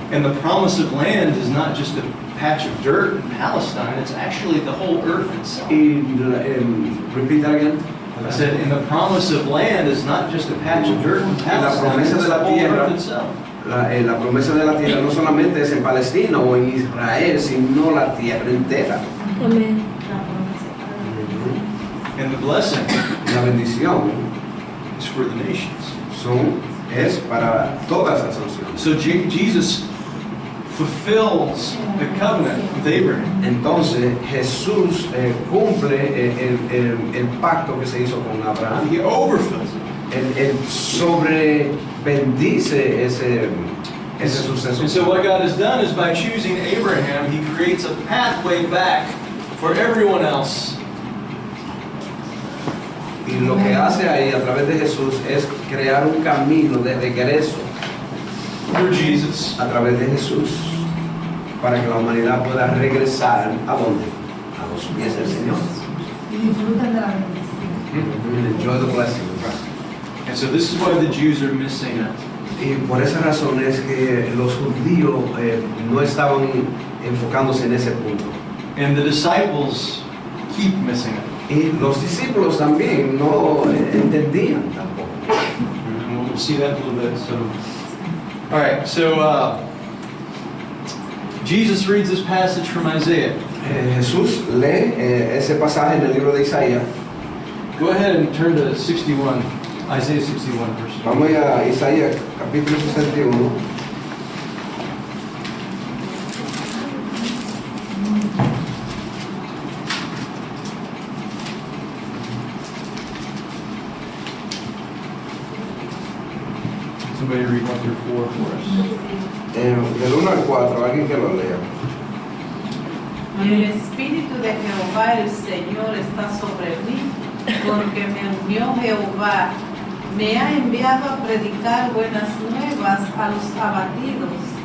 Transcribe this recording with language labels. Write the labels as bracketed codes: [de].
[en] And the promise of land is not just a patch of dirt in Palestine, it's actually the whole earth itself. Y repeat that again. I said, and the promise of land is not just a patch of dirt in Palestine, it's the whole earth itself. [es] La promesa de la tierra no solamente es en Palestina o en Israel, sino la tierra entera. Amén. [en] And the blessing [es] La bendición [en] is for the nations. [es] es para todas las naciones. [en] So Jesus fulfills the covenant with Abraham. [es] Entonces Jesús cumple el pacto que se hizo con Abraham. [en] He overfills it. [es] Él sobre bendice ese suceso. [en] And so what God has done is by choosing Abraham, he creates a pathway back for everyone else. [es] Y lo que hace ahí a través de Jesús es crear un camino de regreso [en] Through Jesus. [es] a través de Jesús para que la humanidad pueda regresar ¿a dónde? A los pies del Señor. Y disfruten de la bendición. [en] Enjoy the blessing. And so this is why the Jews are missing out. [es] Y por esa razón es que los judíos no estaban enfocándose en ese punto. [en] And the disciples keep missing it. [es] Y los discípulos también no entendían tampoco. [en] And we'll see that in a little bit. So, all right. So Jesus reads this passage from Isaiah. [es] Jesús lee ese pasaje en el libro de Isaías. [en] Go ahead and turn to 61, Isaiah 61, verse 1. [es] Vamos a Isaías capítulo 61. [en] Somebody read 1 through 4 for us. [es] Del 1 al 4, alguien que lo lea. Y el Espíritu de Jehová el Señor está sobre mí, porque me unió Jehová, me ha enviado a predicar buenas nuevas a los abatidos,